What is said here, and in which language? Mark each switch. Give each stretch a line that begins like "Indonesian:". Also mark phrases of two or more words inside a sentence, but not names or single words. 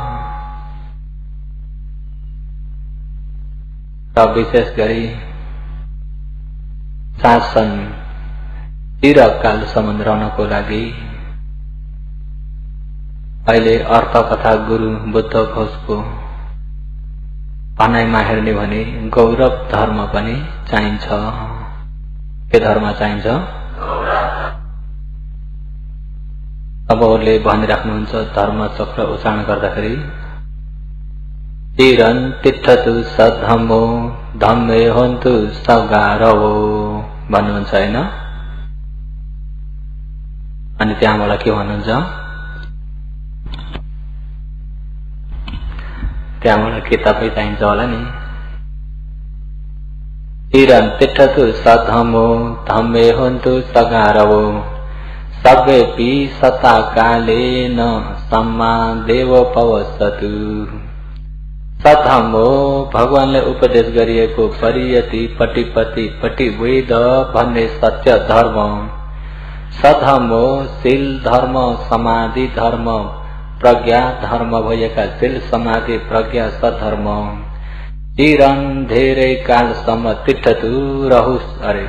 Nepali: र विशेष गरी शासन चिरकालसम्म रहनको लागि अहिले अर्थकथा गुरु बुद्ध घोषको भनाइमा हेर्ने भने गौरव धर्म पनि चाहिन्छ। के धर्म चाहिन्छ? अब उनले भनिराख्नुहुन्छ धर्म चक्र उच्चारण गर्दाखेरि
Pali: चिरन तिष्ठतु सद्धम्मो धम्मे हन्तु सगारवो
Nepali: भन्नुहुन्छ हैन। अनि त्यहाँबाट के भन्नुहुन्छ? त्यहाँबाट के तपाईँ चाहिन्छ होला नि।
Pali: चिरन तिष्ठतु सद्धम्मो धम्मे हन्तु सगारवो सर्वेपि सता कालेन सम्मा देव पवसतु।
Nepali: सद्धम्मो भगवानले उपदेश गरिएको
Pali: परियति पटिपति पटिवेद
Nepali: भन्ने सत्य धर्म। सद्धम्मो शील धर्म समाधि धर्म प्रज्ञा धर्म भएका शील समाधि प्रज्ञा सद्धर्म चिरन धेरै कालसम्म तिष्ठतु रहुस् अरे।